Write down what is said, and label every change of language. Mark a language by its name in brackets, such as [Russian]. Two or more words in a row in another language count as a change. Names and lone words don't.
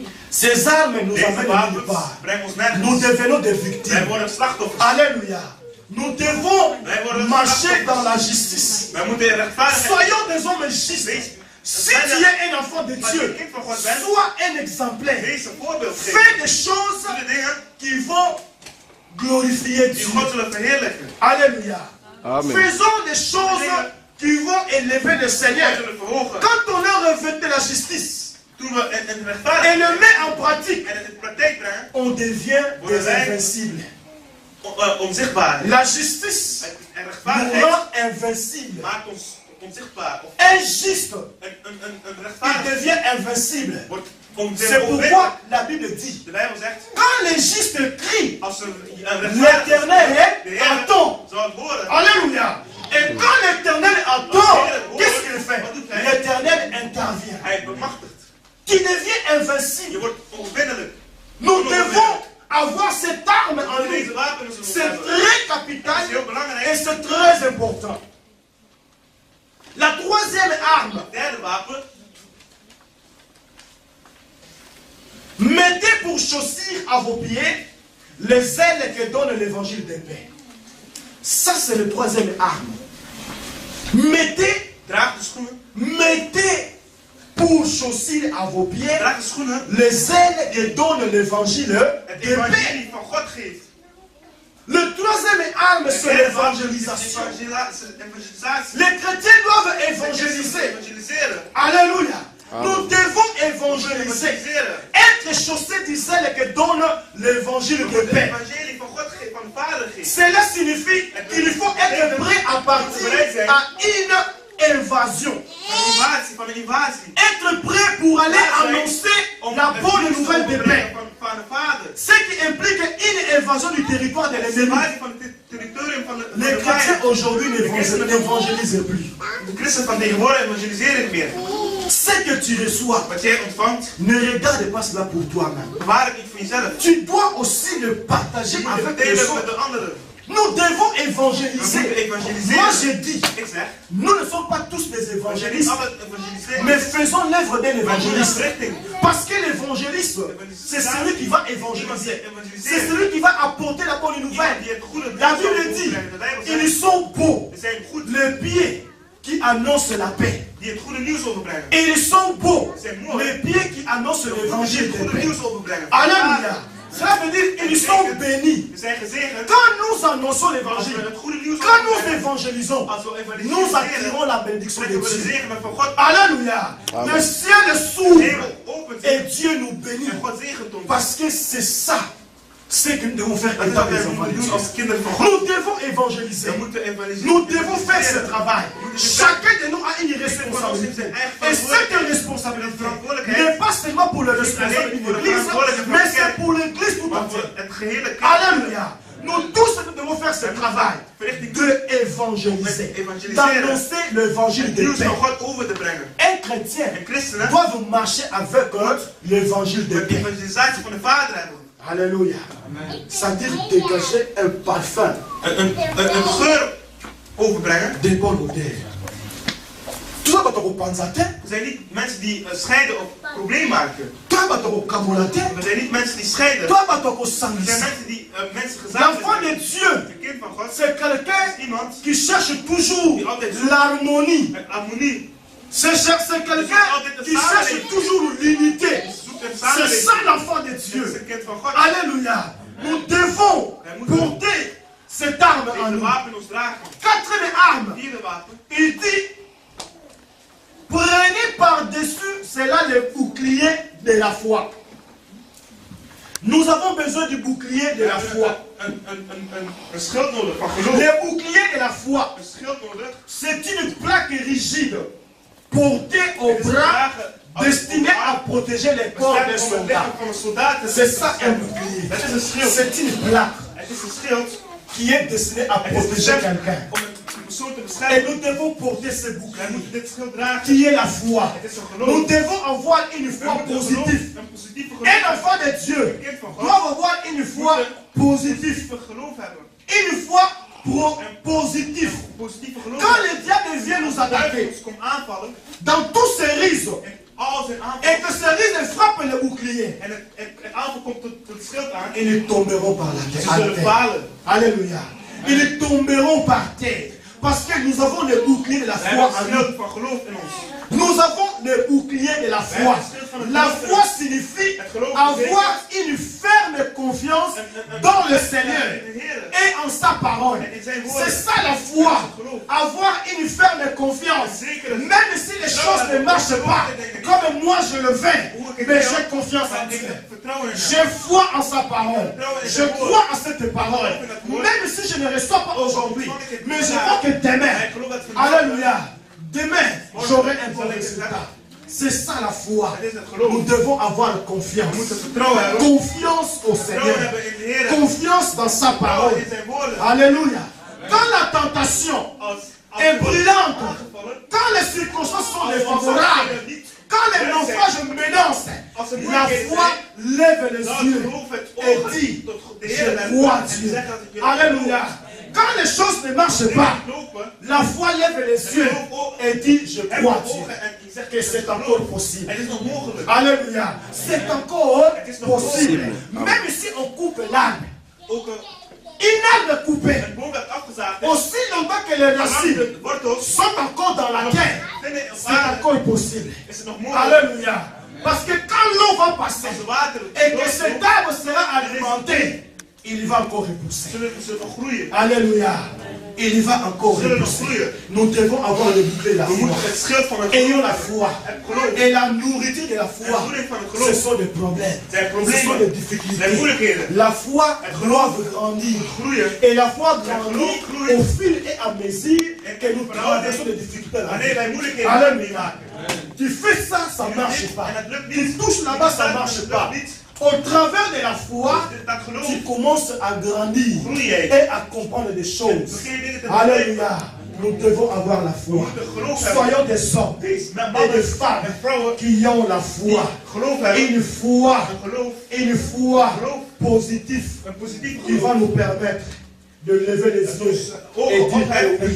[French] ces armes nous [Dutch] deze [French] amènent nulle [Dutch] wapens [French] part. [Dutch] brengen ons [French] Nous [Dutch] nergens. [French] devenons des [Dutch] Wij [French] victimes. [Dutch] worden slachtoffers. [French] Alléluia. Nous devons marcher dans la justice. [Dutch] Wij moeten in rechtvaardigheid. [French] Soyons des hommes justes. Si tu es un enfant de [Dutch] Als je een [French] Dieu, [Dutch] kind van God bent, [French] sois un exemplaire. [Dutch] wees een voorbeeld geven. [French] Fais des choses [Dutch] Doe de dingen [French] qui vont glorifier [Dutch] die [French] Dieu. [Dutch] God zullen verheerlijken. [French] Alléluia. Amen. Faisons des choses qui vont élever le [Dutch] God [French] Seigneur. [Dutch] zullen verhogen. [French] Quand on a revêtu la justice [Dutch] Toen we in [French] et [Dutch] rechtvaardigheid [French] le met en pratique, [Dutch] en het in de praktijk brengen, [French] on devient des invincibles. [Dutch] onzichtbaar. [French] La justice [Dutch] En [French] nous [Dutch] rechtvaardigheid [French] rend invincibles. [Dutch] maakt ons onzichtbaar. Of [French] Un juste, [Dutch] een [French] il [Dutch] rechtvaardig [French] devient invincible. [Dutch] wordt [French] C'est pourquoi la Bible dit, [Dutch] De Bijbel zegt, [French] quand les justes crient, [Dutch] als er een rechtvaardig [French] l'Éternel [Dutch] de Heer [French] attend. [Dutch] zal het horen. [French] Alléluia. Et quand l'Éternel attend, qu'est-ce qu'il fait? L'Éternel intervient. [Dutch] Hij bemachtigt. [French] Tu deviens invincible. [Dutch] Je wordt onverbiddelijk. [French] Nous devons avoir cette arme en [Dutch] Deze [French] nous. [Dutch] wapens zullen we [French] C'est [Dutch] hebben. [French] très [Dutch] Dat [French] capital [Dutch] is heel [French] et [Dutch] belangrijk. [French] c'est très important. La troisième arme, [Dutch] Het derde wapen, [French] mettez pour chaussure à vos pieds les ailes que donne l'évangile de paix. Ça, c'est le troisième arme. [Dutch] draag de schoenen. [French] Mettez pour chaussure à vos pieds [Dutch] Draag de schoenen. [French] les ailes que donne l'évangile [Dutch] Het [French] de paix. [Dutch] evangelie van God geeft. [French] Le troisième arme, c'est l'évangélisation. [Dutch] Evangelisatie. [French] Les chrétiens doivent évangéliser. [Dutch] Evangeliseren. [French] Alléluia. Nous devons évangéliser. [Dutch] Evangeliseren. [French] Être chaussés des ailes que donne l'évangile de [Dutch] De [French] paix. [Dutch] evangelie van God geeft, van de vader geeft. [French] Cela signifie qu'il faut être prêt à partir à une invasion. [Dutch] Van een invasie. [French] Être prêt pour aller annoncer la bonne nouvelle de paix. [Dutch] Van de vader. [French] Ce qui implique une invasion du territoire de l'ennemi. [Dutch] Invasie van het territorium van de [French] Les chrétiens aujourd'hui n'évangélisent plus. [Dutch] De christen van tegenwoordig evangeliseren niet meer. [French] Ce que tu reçois, [Dutch] Wat jij ontvangt, [French] ne regarde pas cela pour toi-même. [Dutch] bewaar het niet voor jezelf. [French] Tu dois aussi le partager [Dutch] Je moet het [French] avec les [Dutch] delen met [French] autres. [Dutch] de anderen. [French] Nous devons [Dutch] We moeten [French] évangéliser. [Dutch] evangeliseren. [French] Moi je dis, [Dutch] Ik zeg, [French] nous ne sommes pas tous des [Dutch] we zijn niet [French] évangélistes, [Dutch] altijd evangeliseren. [French] mais faisons l'œuvre d'un [Dutch] Maar doe een [French] évangéliste. [Dutch] richting. [French] Parce que l'évangéliste, c'est celui qui va évangéliser. C'est celui qui va apporter la bonne nouvelle. [Dutch] Die het goede [French] La [Dutch] nieuws [French] Bible dit, [Dutch] overbrengen. De Bijbel [French] ils [Dutch] zegt, [French] sont beaux, [Dutch] ze zijn goed. [French] les pieds qui annoncent la paix. [Dutch] Die het goede nieuws overbrengen. [French] Et ils sont beaux, C'est moi. les pieds qui annoncent [Dutch] Die [French] l'évangile [Dutch] het [French] de [Dutch] goede [French] paix. [Dutch] nieuws overbrengen. [French] Alléluia. Cela veut dire qu'ils sont bénis. [Dutch] We zijn gezegend. [French] Quand nous annonçons [Dutch] Als we [French] l'évangile, [Dutch] het goede nieuws [French] quand nous [Dutch] overbrengen. [French] évangélisons, [Dutch] Als we [French] nous [Dutch] evangeliseren. [French] attirons la bénédiction de [Dutch] Trekken we de [French] Dieu. [Dutch] zegen van God. [French] Alléluia. Le ciel [Dutch] De [French] s'ouvre [Dutch] hemel opent [French] et [Dutch] zich. [French] Dieu nous bénit. [Dutch] En God zegent ons. [French] Parce que c'est ça ce que nous devons faire [Dutch] Dat is [French] étant [Dutch] wat [French] des [Dutch] wij [French] enfants de [Dutch] moeten [French] Dieu. [Dutch] doen als kinderen van God. [French] Nous devons évangéliser. [Dutch] We moeten evangeliseren. [French] Nous devons faire ce travail. Chacun de nous a une responsabilité. Et cette responsabilité n'est pas seulement pour le responsable d'une église, mais c'est pour l'église tout [Dutch] Maar voor [French] entière. [Dutch] het gehele kerk. [French] Alléluia. Nous tous nous devons faire ce travail d'évangéliser, d'annoncer l'évangile [Dutch] Het [French] de [Dutch] nieuws [French] paix. [Dutch] van God over te brengen. [French] Un chrétien [Dutch] En christenen [French] doit marcher avec l'évangile de [Dutch] de [French] paix. [Dutch] evangelisatie van de Vader hebben. [French] Alléluia. C'est-à-dire dégager un parfum [Dutch] Een geur overbrengen. [French] de bonne odeur. Tout ça, quand on pense à terre, [Dutch] We zijn niet mensen die scheiden of probleem maken. [French] toi, quand on camoule à terre, [Dutch] We zijn niet mensen die scheiden. [French] toi, quand on [Dutch] We zijn [French] s'enlise. [Dutch] mensen die mensen gezamenlijk [French] L'enfant de [Dutch] zijn. [French] Dieu, [Dutch] Een kind van God [French] c'est quelqu'un [Dutch] is iemand [French] qui cherche toujours l'harmonie. [Dutch] met harmonie. [French] C'est quelqu'un qui cherche toujours l'unité. [Dutch] Zoekt een [French] C'est ça [Dutch] samenleving. [French] l'enfant de [Dutch] Dit is [French] Dieu. [Dutch] een kind van God. [French] Alléluia. Nous devons porter cette arme en [Dutch] Deze [French] nous. [Dutch] wapen ons dragen. [French] Quatrième arme, [Dutch] Vierde wapen. [French] il dit, prenez par-dessus cela le bouclier de la foi. Nous avons besoin du bouclier de la foi. [Dutch] Een schild nodig van geloof. [French] Le bouclier de la foi, [Dutch] Een schild nodig. [French] c'est une plaque rigide portée au bras destinée à protéger les corps des [Dutch] Om het [French] soldats. [Dutch] lichaam van een soldaat te [French] C'est ça un [Dutch] beschermen. [French] bouclier. [Dutch] Het is een schild. [French] C'est une plaque [Dutch] Het is een schild. [French] qui est destinée à [Dutch] Het is [French] protéger [Dutch] bestemd [French] quelqu'un. [Dutch] om een persoon te [French] Et [Dutch] beschermen. [French] nous devons porter ce [Dutch] Wij [French] bouclier [Dutch] moeten dit schild dragen. [French] qui est la foi. [Dutch] Het is een [French] Nous [Dutch] geloof. [French] devons avoir une [Dutch] We [French] foi [Dutch] moeten [French] positive. [Dutch] een positieve [French] Un [Dutch] geloof. [French] enfant de Dieu [Dutch] Een kind van God. [French] doit avoir une foi positive. [Dutch] Positieve geloof hebben. [French] Une foi positive. [Dutch] Positieve geloof [French] Quand [Dutch] hebben. [French] le diable vient nous [Dutch] Duivel [French] attaquer, [Dutch] ons komt aanvallen. [French] dans tous ces rises, [Dutch] En al zijn [French] et [Dutch] aanvallen. [French] que ces rises frappent le bouclier, [Dutch] En het aanval komt tot het schild aan. [French] ils tomberont par la [Dutch] Ze [French] terre. à [Dutch] zullen [French] terre. [Dutch] falen. [French] Alléluia. Ils tomberont par terre. Parce que nous avons le bouclier de la [Dutch] We [French] foi [Dutch] hebben [French] en [Dutch] een [French] nous. [Dutch] schild van geloof in ons. [French] Nous avons le bouclier de la foi. La foi signifie avoir une ferme confiance dans le Seigneur et en sa parole. C'est ça la foi. Avoir une ferme confiance. Même si les choses ne marchent pas comme moi je le veux, mais j'ai confiance en Dieu. [Dutch] Vertrouwen in hem. [French] J'ai foi en sa parole. Je crois en cette parole. Même si je ne reçois pas aujourd'hui, mais je crois que demain, alléluia, demain, j'aurai un bon résultat. C'est ça la foi. Nous devons avoir [Dutch] We [French] confiance. [Dutch] moeten vertrouwen hebben. [French] Confiance au [Dutch] Vertrouwen [French] Seigneur. [Dutch] hebben in de Heer. [French] Confiance dans sa [Dutch] Vertrouwen [French] parole. [Dutch] in zijn woorden. [French] Alléluia. Quand la tentation [Dutch] Als [French] est brûlante, [Dutch] aangevallen. [French] quand les circonstances sont défavorables, quand les naufrages menacent, la foi lève les yeux et dit, je crois en Dieu. Alléluia. Quand les choses ne marchent pas, la foi lève les yeux et dit, je crois en Dieu. Que c'est encore possible. [Dutch] Het is nog mogelijk. [French] Alléluia. C'est encore possible. Même si on coupe l'arbre, [Dutch] Ook [French] une arbre coupée, [Dutch] een boom werd afgezaagd. [French] aussi longtemps que les racines [Dutch] De wortels [French] sont encore dans la terre, [Dutch] vinden op [French] c'est [Dutch] aarde. [French] encore possible. [Dutch] Is het nog mogelijk. [French] Alléluia. Parce que quand l'eau va passer [Dutch] Als de water [French] et que cet arbre sera alimenté, il va encore repousser. [Dutch] zullen nog groeien. [French] Alléluia. il va encore [Dutch] zullen nog [French] repousser. [Dutch] groeien. [French] Nous devons avoir le bouclier de la [Dutch] We [French] foi. [Dutch] moeten het schild van het [French] Ayons la [Dutch] geloof [French] foi. [Dutch] Het geloof. [French] Et la nourriture de la [Dutch] En [French] foi, [Dutch] voeding van het [French] ce [Dutch] geloof. [French] sont des problèmes. [Dutch] Zijn [French] Ce sont [Dutch] problemen. [French] des [Dutch] Zijn [French] difficultés. [Dutch] moeilijkheden. [French] La foi doit grandir. [Dutch] Groeien. [French] Et la foi grandit [Dutch] groeit. [French] au fil et à mesure que nous traversons des difficultés. dans la [Dutch] Wanneer wij [French] vie. [Dutch] moeilijkheden [French] Alléluia. [Dutch] meemaken. [French] Tu fais ça, ça ne marche pas. [Dutch] En het lukt [French] Tu [Dutch] niet. [French] touches là-bas, ça ne marche pas. Au travers de la foi, [Dutch] Dat geloof. [French] tu commences à grandir [Dutch] Groei jij. [French] et à comprendre des choses. [Dutch] Begin je dingen te begrijpen. [French] Alléluia. Nous devons avoir la foi. Soyons des hommes et des femmes qui ont la foi. [Dutch] Geloof hebben. [French] Une foi, [Dutch] Een geloof. [French] une foi positive [Dutch] Een positief [French] qui va nous permettre de lever les yeux et [Dutch] Ogen [French] dire [Dutch] opheffen en